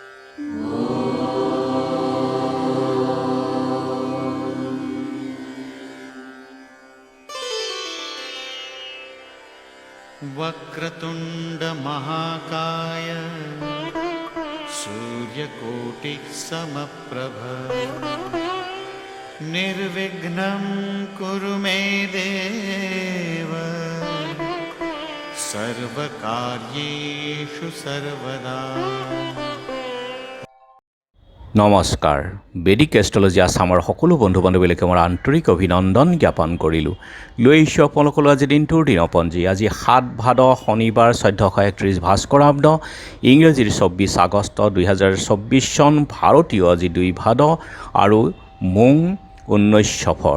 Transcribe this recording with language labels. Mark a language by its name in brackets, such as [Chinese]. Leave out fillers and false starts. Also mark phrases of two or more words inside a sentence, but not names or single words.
[Sanskrit] वक्रतुंड महाकाय सूर्यकोटि समप्रभ निर्विघ्नं कुरु मे देव सर्वकार्येषु सर्वदा। [Assamese] নমস্কাৰ। বেদিক এষ্ট্ৰলজি আছামৰ সকলো বন্ধু বান্ধৱীলৈকে মোৰ আন্তৰিক অভিনন্দন জ্ঞাপন কৰিলোঁ। লৈ আহিছোঁ আপোনালোকলৈ আজি দিনটোৰ দিনপঞ্জী। আজি ৭ ভাদ শনিবাৰ ১৪৩১ ভাস্কৰাব্দ, ইংৰাজীৰ ২৪ আগষ্ট ২০২৪ চন, ভাৰতীয় আজি ২ ভাদ আৰু মোং ১৯ সফৰ।